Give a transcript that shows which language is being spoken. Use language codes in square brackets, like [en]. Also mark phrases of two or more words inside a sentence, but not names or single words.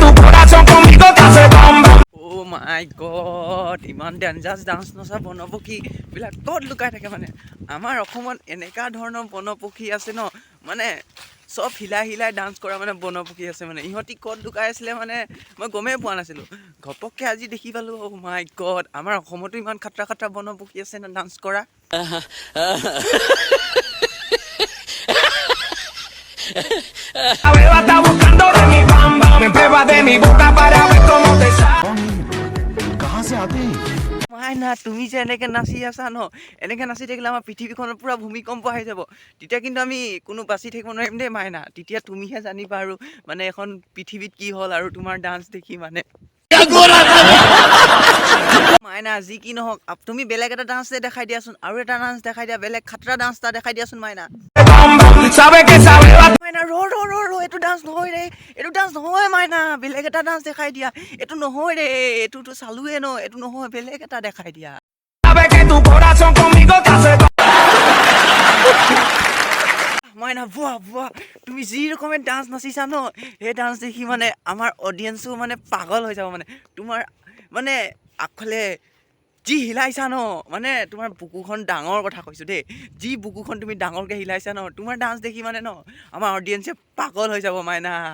[es] corazón conmigo te hace bam bam. [en] oh my god, [as] ইমান [en] dangerous dance [as] নচা বনপক্ষী বিলাক ক'ত লুকাই থাকে মানে। আমাৰ অসমত এনেকুৱা ধৰণৰ বনপক্ষী আছে ন, মানে চব হিলাই হিলাই ডান্স কৰা মানে বনপক্ষী আছে মানে। ইহঁতি ক'ত লুকাই আছিলে মানে মই গমেই পোৱা নাছিলোঁ। ঘপককৈ আজি দেখি পালোঁ, [en] oh my god, [as] আমাৰ অসমতো ইমান খাতৰা খাতৰা বনপক্ষী আছে ন ডান্স কৰা। [es] La beba está buscando de mi bam bam. Me prueba de mi boca para ver cómo te sale. [hi] कहाँ से आते हैं? [as] মাইনা, তুমি যে এনেকৈ নাচি আছা ন, এনেকৈ নাচি থাকিলে আমাৰ পৃথিৱীখনত পূৰা ভূমিকম্প আহি যাব। তেতিয়া কিন্তু আমি কোনো বাচি থাকিব নোৱাৰিম দেই মাইনা। তেতিয়া তুমিহে জানিবা আৰু মানে এখন পৃথিৱীত কি হ'ল আৰু তোমাৰ ডান্স দেখি মানে। মাইনা, যি কি নহওক তুমি বেলেগ এটা ডান্স দেখাই দিয়াচোন, আৰু এটা ডান্স দেখাই দিয়া, বেলেগ খাতৰা ডান্স এটা দেখাই দিয়াচোন মাইনা। [es] Bam bam. Sabe que esa beba [as] মাইনা ৰ এইটো ডান্স নহয় ৰে, এইটো ডান্স নহয় মাইনা, বেলেগ এটা ডান্স দেখাই দিয়া। এইটো নহয় ৰে, এইটোতো চালোৱে ন, এইটো নহয়, বেলেগ এটা দেখাই দিয়া। [es] sabe que tu corazón conmigo te hace bam. [as] মাইনা বোৱা বোৱা, তুমি যি ৰকমে ডান্স নাচিছা ন, সেই ডান্স দেখি মানে আমাৰ অডিয়েঞ্চো মানে পাগল হৈ যাব মানে। তোমাৰ মানে আগফালে যি হিলাইছা ন, মানে তোমাৰ বুকুখন ডাঙৰ কথা কৈছোঁ দেই, যি বুকুখন তুমি ডাঙৰকৈ হিলাইছা ন, তোমাৰ ডান্স দেখি মানে ন আমাৰ অডিয়েঞ্চে পাগল হৈ যাব মাইনা।